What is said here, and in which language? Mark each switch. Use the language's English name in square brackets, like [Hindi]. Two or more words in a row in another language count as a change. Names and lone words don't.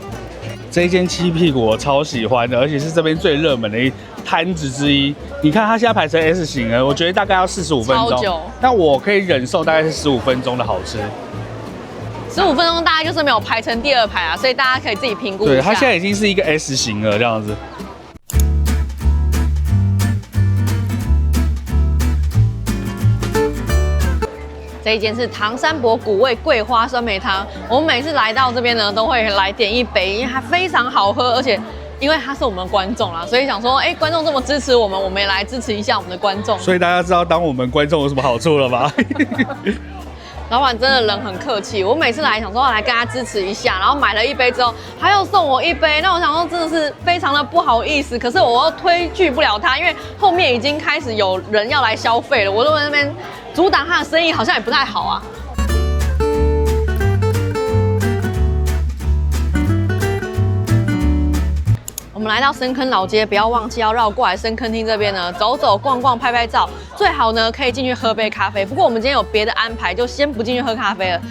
[Chinese] 這一間七屁股我超喜歡的，而且是這邊最熱門的攤子之一。你看它現在排成 S 型了，我覺得大概要45分鐘。超久。但我可以忍受大概是15分鐘的好吃。15分鐘大概就是沒有排成第2排啊，所以大家可以自己評估一下。對，它現在已經是一個 S 型了，這樣子。這一間是唐山伯古味桂花酸梅湯，我們每次來到這邊呢，都會來點一杯，因為它非常好喝，而且因為他是我們的觀眾啦，所以想說，觀眾這麼支持我們，我們也來支持一下我們的觀眾。所以大家知道當我們觀眾有什麼好處了嗎？老闆真的人很客氣，我每次來想說要來跟他支持一下，然後買了一杯之後，他又送我一杯，那我想說真的是非常的不好意思，可是我又推拒不了他，因為後面已經開始有人要來消費了，我都在那邊阻擋他的生意，好像也不太好啊。我們來到深坑老街，不要忘記要繞過來深坑廳這邊呢，走走逛逛，拍拍照，最好呢可以進去喝杯咖啡。不過我們今天有別的安排，就先不進去喝咖啡了。